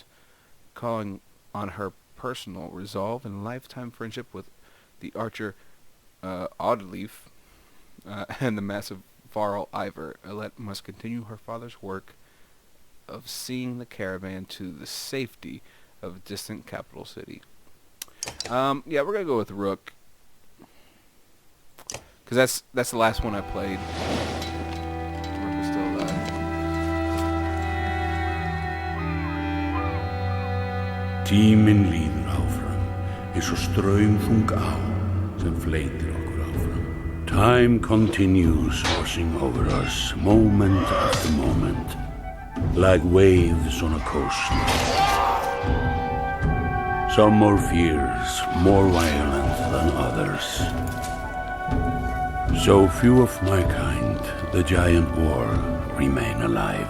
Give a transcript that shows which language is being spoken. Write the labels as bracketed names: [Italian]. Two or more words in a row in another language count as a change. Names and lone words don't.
[English] Calling on her personal resolve and lifetime friendship with the archer Oddleaf and the massive varl Ivor, Alet must continue her father's work of seeing the caravan to the safety of a distant capital city. Yeah, we're gonna go with Rook, because that's the last one I played. Rook is still alive. [Icelandic] Tíminn líður áfram, eins og straumþung á sem fleytir okkur áfram. [English] Time continues washing over us, moment after moment, like waves on a coast. Some more fierce, more violent than others. So few of my kind, the giant war, remain alive.